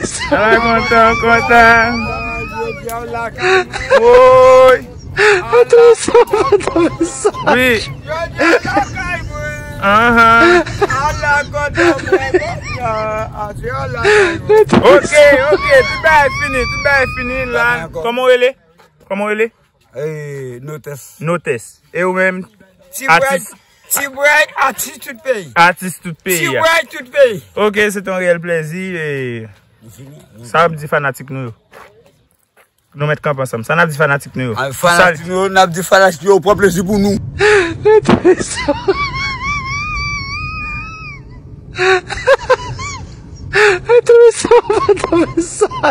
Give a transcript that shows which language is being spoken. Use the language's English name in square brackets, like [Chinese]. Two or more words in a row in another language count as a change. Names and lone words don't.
[Haitian Creole] A la kontan, kontan. Jodi a ou lakay mwen. Woy. Atousan, atousan. Oui. Jodi a ou lakay mwen. Ahan. A la kontan mwen. A jodi a ou lakay mwen. Ok, ok, tout bagay fini, tout bagay fini la. D'accord. Kòman ou ele? Kòman ou ele? Eh, Notes. Notes. E ou menm? T-Bright, Atis. T-Bright, atis tout peyi. Atis tout peyi, ya. T-Bright tout peyi. Ok, se ton reyèl plezi. E sa ap di fanatik nou yo. Nou mèt kanp ansanm. Sa n ap di fanatik nou yo. Ah, fanatik nou yo, n ap di fanatik yo, pou plezi pou nou. Mwen twouve sa, mwen twouve sa.